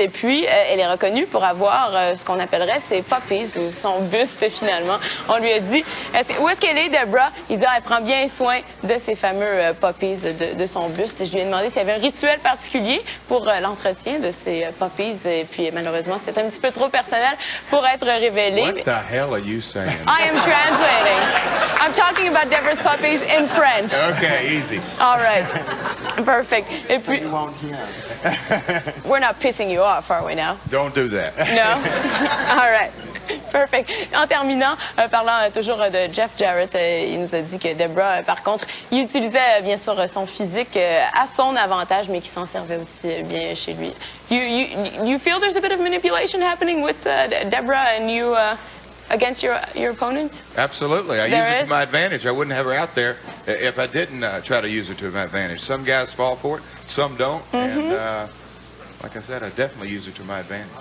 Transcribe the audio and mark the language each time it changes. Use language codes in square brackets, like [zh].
[fr] Et puis, elle est reconnue pour avoir ce qu'on appellerait ses puppies, ou son buste, finalement. On lui a dit, où est-ce qu'elle est, Deborah? Il dit, elle prend bien soin de ces fameux puppies, de son buste. Je lui ai demandé s'il y avait un rituel particulier pour l'entretien de ces puppies. Et puis, malheureusement, c'était un petit peu trop personnel pour être révélé. [en] What the hell are you saying? I am translating. I'm talking about Deborah's puppies in French. Okay, easy. All right. Perfect. [fr] Et puis, [en] You won't hear. we're not pissing you off, are we now? Don't do that. No? All right. Perfect. [fr] En terminant, parlant toujours de Jeff Jarrett, il nous a dit que Debra, par contre, il utilisait bien sûr son physique à son avantage, mais qu'il s'en servait aussi bien chez lui. [en] You feel there's a bit of manipulation happening with Debra and you against your opponents? Absolutely. I use There it is? to my advantage. I wouldn't have her out there if I didn't try to use it to my advantage. Some guys fall for it, some don't. And like I said, I definitely use it to my advantage.